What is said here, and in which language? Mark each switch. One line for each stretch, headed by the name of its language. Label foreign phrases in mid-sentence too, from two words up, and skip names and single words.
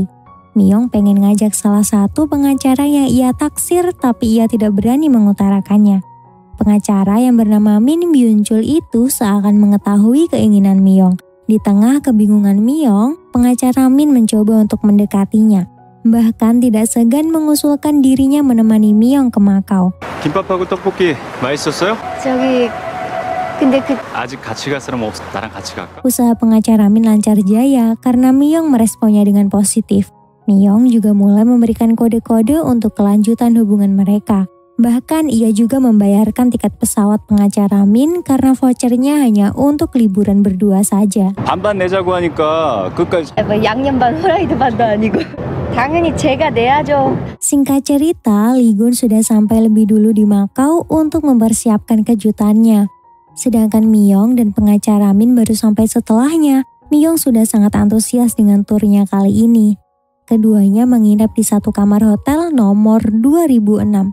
Indonesian: Myung pengen ngajak salah satu pengacara yang ia taksir, tapi ia tidak berani mengutarakannya. Pengacara yang bernama Min Byun Chul itu seakan mengetahui keinginan Myung. Di tengah kebingungan Myung, pengacara Min mencoba untuk mendekatinya. Bahkan tidak segan mengusulkan dirinya menemani Myung ke Macau.
Korean: 김밥하고 떡볶이 맛있었어요? 저기 근데 아직 같이 갈 사람 없어. 나랑 같이 갈까?
Indonesian: Usaha pengacara Min lancar jaya karena Myung meresponnya dengan positif. Myung juga mulai memberikan kode-kode untuk kelanjutan hubungan mereka. Bahkan ia juga membayarkan tiket pesawat pengacara Min karena vouchernya hanya untuk liburan berdua saja.
Korean: 반반 내자고 하니까 끝까지. 뭐 양념 반 후라이드 반도 아니고 당연히 제가 내야죠.
Indonesian: Singkat cerita, Lee Gun sudah sampai lebih dulu di Macau untuk mempersiapkan kejutannya. Sedangkan Myong dan pengacara Min baru sampai setelahnya. Myong sudah sangat antusias dengan turnya kali ini. Keduanya menginap di satu kamar hotel nomor 2006.